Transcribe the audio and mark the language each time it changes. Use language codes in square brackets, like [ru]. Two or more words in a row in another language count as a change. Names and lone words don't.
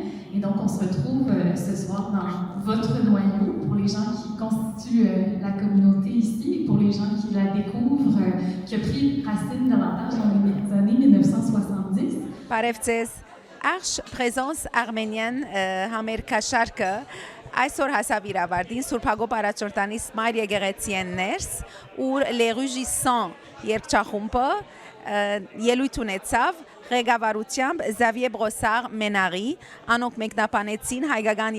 [fr] Et donc on se retrouve ce soir dans votre noyau pour les gens qui constituent la communauté ici et pour les gens qui la découvrent, qui a pris racine davantage dans les années 1970. [hy] Բարևձեզ, Arche Présence Arménienne համերգաշարքը այսօր հասավ իր ավարտին Սուրբ Հակոբ Արաչորտանի Սմայր եկեղեցիեն ներս, ուր Les Rugissants երգչախումբը ելույթ ունեցավ ղեկավարությամբ Xavier Brossard Menari, անոնք մեկնաբանեցին հայկական